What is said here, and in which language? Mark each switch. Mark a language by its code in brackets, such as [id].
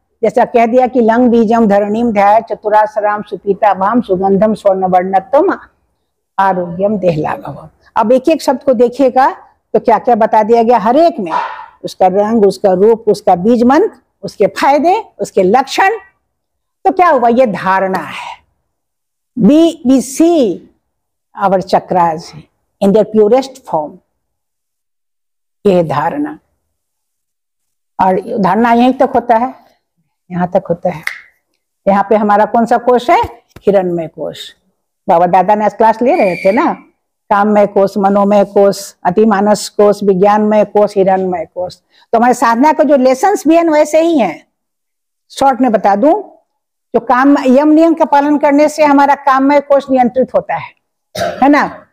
[hi] जैसा कह दिया कि [sa] लंग बीजम धरणीम ध्याय चतुरासराम सुपीता भाम सुगंधम स्वर्णवर्णत्वम आरोग्यम देहलाघवम। [hi] अब एक एक शब्द को देखिएगा तो क्या क्या बता दिया गया हर एक में, उसका रंग, उसका रूप, उसका बीज मंत्र, उसके फायदे, उसके लक्षण। तो क्या हुआ, ये धारणा है। [en] we see our chakras in their purest form, [hi] ये धारणा। और धारणा यहीं तक होता है, यहाँ तक होता है। यहाँ पे हमारा कौन सा कोश है? हिरणमय कोश। बाबा दादा ने क्लास ले रहे थे ना, काममय कोश, मनोमय कोश, अतिमानस कोश, विज्ञानमय कोश, हिरणमय कोश। तो हमारे साधना के जो लेसन्स भी हैं वैसे ही हैं। शॉर्ट में बता दूं, जो काम यम नियम का पालन करने से हमारा काममय कोश नियंत्रित होता है ना।